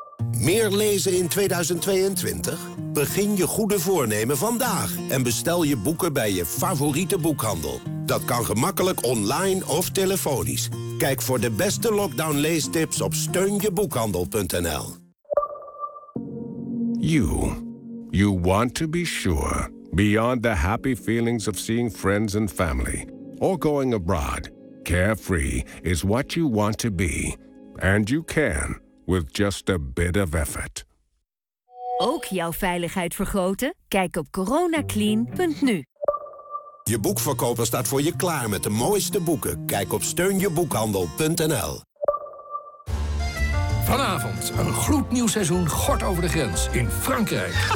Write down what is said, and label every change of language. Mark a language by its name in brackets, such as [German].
[Dutch] Meer lezen in 2022? Begin je goede voornemen vandaag en bestel je boeken bij je favoriete boekhandel. Dat kan gemakkelijk online of telefonisch. Kijk voor de beste lockdown leestips op steunjeboekhandel.nl. [English] You want to be sure, beyond the happy feelings of seeing friends and family, or going abroad, carefree is what you want to be. And you can. With just a bit of effort. [Dutch] Ook jouw veiligheid vergroten? Kijk op coronaclean.nu. Je boekverkoper staat voor je klaar met de mooiste boeken. Kijk op steunjeboekhandel.nl. Vanavond een gloednieuw seizoen gort over de grens in Frankrijk.